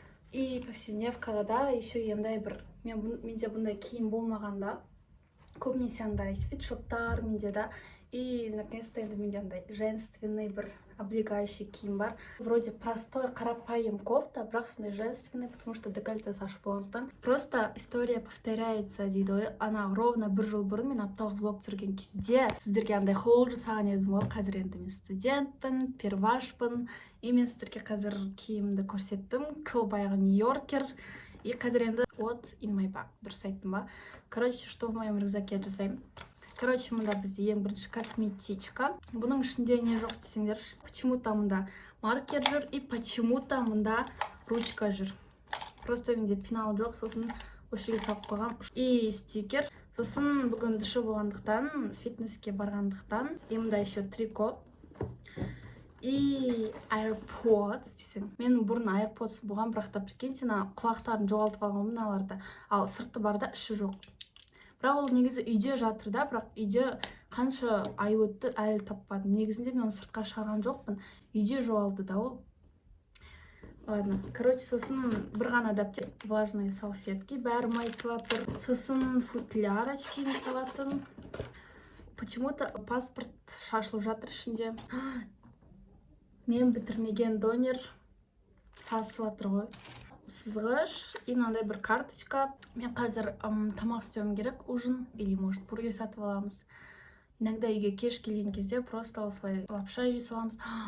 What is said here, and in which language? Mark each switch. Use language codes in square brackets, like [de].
[kk] И повседневкада да еще андай бір менде бұндай киім болмағанда көбінесе андай свитшоттар менде да. [ru] И наконец-то [kk] енді менде андай женственный бір облегающий киім бар. [ru] Вроде простой [kk] қарапайым кофта, бірақ сондай женственный, [ru] потому что [kk] декольтесі ашық болғандықтан. [ru] Просто история повторяется [kk] дейді ғой. Ана ровно бір жыл бұрын мен апталық влог түсірген кезде сіздерге андай холл жасаған едім ғой. Қазір енді мен студентпін, первашпын. И мен сіздерге қазір киімді көрсеттім. Баяғы Нью-Йоркер. И қазір енді [en] what in my bag. [kk] Дұрыс айттым ба? [ru] Что в моем рюкзаке [kk] жасаймын? Мұнда бізде ең бірінші косметичка. Бұның ішінде не жоқ десеңдер. [ru] Почему-то [kk] мұнда маркер жүр и почему-то мұнда ручка жүр. Просто менде пенал жоқ, сосын өшіге салып қойғам. И стикер. Сосын бүгін дұшы болғандықтан, фитнеске барғандықтан. И мұнда еще трико. И AirPods десең. Мен бұрын AirPods болған, бірақ та прикиньте, құлақтарын жоғалтып алған мыналарды. Ал сырты барда іші жоқ. Бірақ ол негізі үйде жатыр да, бірақ үйде қанша ай өтті әлі таппадым. Негізінде мен оны сыртқа шығарған жоқпын. Үйде жоғалды да ол. Ладно, сосын бір ғана дәптер, [ru] влажные салфетки, [kk] бәрі май салатыр. Сосын футляр очкиін салатын. [ru] Почему-то [kk] паспорт шашылып жатыр ішінде. Мен бітірмеген донер сасып жатыр ғой. Сызғыш и мынандай бір карточка. Мен қазір тамақ істеуім керек, [ru] ужин или может бургер [kk] сатып аламыз. Иногда үйге кеш келген кезде просто осылай лапша жей саламыз.